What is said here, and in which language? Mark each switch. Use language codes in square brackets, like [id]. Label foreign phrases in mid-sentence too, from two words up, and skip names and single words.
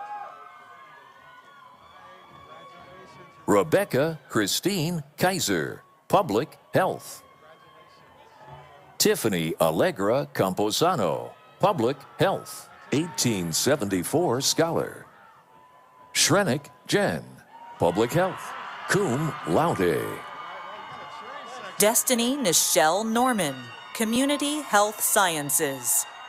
[en] Rebecca Christine Kaiser, Public Health. Tiffany Allegra Camposano, Public Health, 1874 scholar. Shrenick Jen, Public Health, [la] cum laude. [en] Destiny Nichelle Norman, Community Health Sciences.